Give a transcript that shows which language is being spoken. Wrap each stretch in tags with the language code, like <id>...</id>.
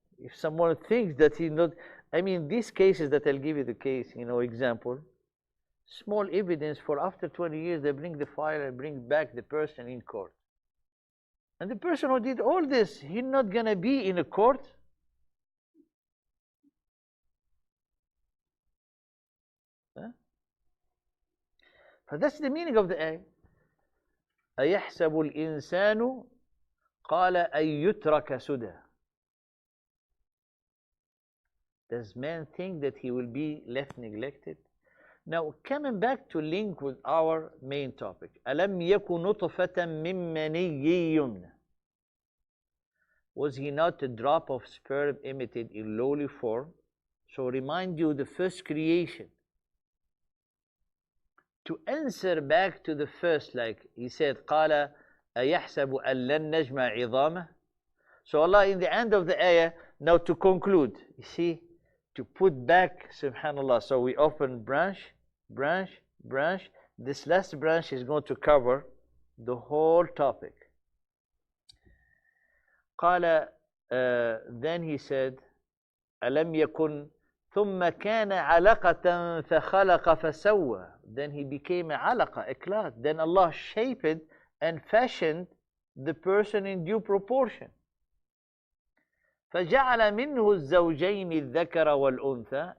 <en>If someone thinks that he not, I mean, these cases that I'll give you the case, example, small evidence for after 20 years, they bring the file and bring back the person in court. And the person who did all this, he's not going to be in a court. Huh? So that's the meaning of the ayah.</en> <ar>أَيَحْسَبُ الْإِنسَانُ قَالَ أَن يُتْرَكَ سُدًى.</ar> <en>Does man think that he will be left neglected? Now, coming back to link with our main topic.</en> <ar>أَلَمْ يَكُ نُطْفَةً مِّن مَّنِيٍّ.</ar> <en>Was he not a drop of sperm emitted in lowly form? So remind you the first creation. To answer back to the first, like he said,</en> <ar>قَالَ أَيَحْسَبُ أَن لَّن نَجْمَعَ عِظَامَهُ.</ar> <en>So Allah in the end of the ayah, now to conclude, you see, to put back, subhanallah, so we open branch, branch, branch. This last branch is going to cover the whole topic.</en> <ar>قال,</ar> <en>then he said,</en> <ar>ألم يكن ثم كان علقة فخلق فسوى.</ar> <en>Then he became a alaqa, a clot. Then Allah shaped and fashioned the person in due proportion.</en> <ar>فجعل منه الزوجين الذكر والأنثى.</ar>